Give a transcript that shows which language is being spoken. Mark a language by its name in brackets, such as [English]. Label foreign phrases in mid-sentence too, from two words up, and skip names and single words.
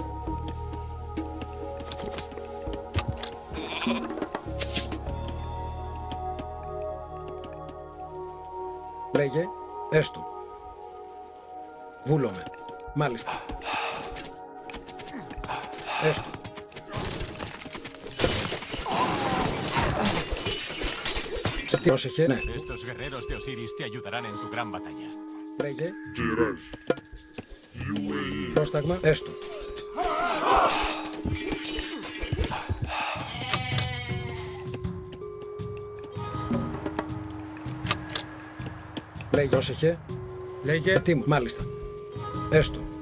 [Greek] Λέγε, έστω. Βούλομαι. Μάλιστα. Έστω. Πρόσεχε, ναι. [Spanish] Estos guerreros de Osiris te ayudarán en tu gran batalla. [Greek] Λέγε. Πρόσταγμα, έστω. Λέγε, πρόσεχε. Λέγε. Ετοίμο, μάλιστα. Έστω.